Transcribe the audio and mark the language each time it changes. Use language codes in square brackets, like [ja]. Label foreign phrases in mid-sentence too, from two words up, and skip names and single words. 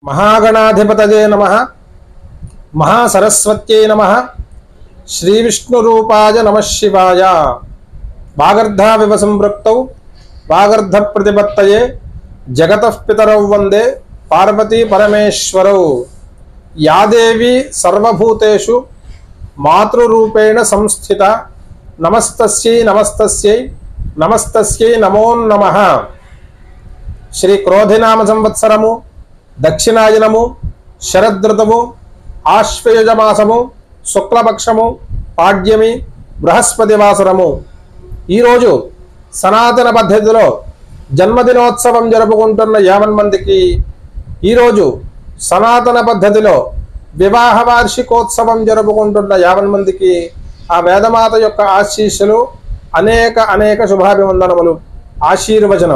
[sa] महागणाधिपतये नमः महासरस्वत्यै नमः श्रीविष्णुरूपाय नमः शिवाय वागर्धाविव संपृक्तौ वागर्धप्रतिपत्तये जगतः पितरौ वन्दे पार्वती परमेश्वरौ या देवी सर्वभूतेषु मातृरूपेण संस्थिता नमस्तस्यै नमस्तस्यै नमस्तस्यै नमो नमः। [te] శ్రీ క్రోధినామ సంవత్సరము దక్షిణాయనము శరదృతువు ఆశ్వయుజమాసము శుక్లపక్షము పాడ్యమీ बृहस्पतिवासरमु ఈ రోజు సనాతన పద్ధతిలో జన్మదినోత్సవం జరుపుకుంటున్న 50 మందికి ఈ రోజు సనాతన పద్ధతిలో వివాహ వార్షికోత్సవం జరుపుకుంటున్న 50 మందికి ఆ వేదమాత యొక్క ఆశీస్సులు అనేక శుభాభివందనములు ఆశీర్వచనం।